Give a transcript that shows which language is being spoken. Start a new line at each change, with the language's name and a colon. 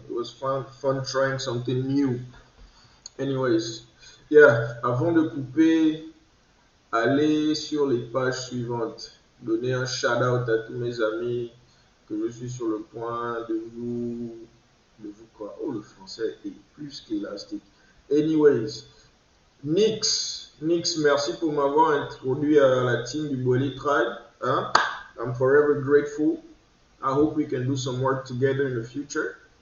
English: It was fun trying something new. Anyways, yeah,
French: avant de couper, allez sur les pages suivantes. Donnez un shout-out à tous mes amis que je suis sur le point de vous quoi? Oh, le français est plus qu'élastique. Anyways, Nix, merci pour m'avoir introduit à la team du Bolly Tribe.
English: Hein? I'm forever grateful. I hope we can do some work together in the future.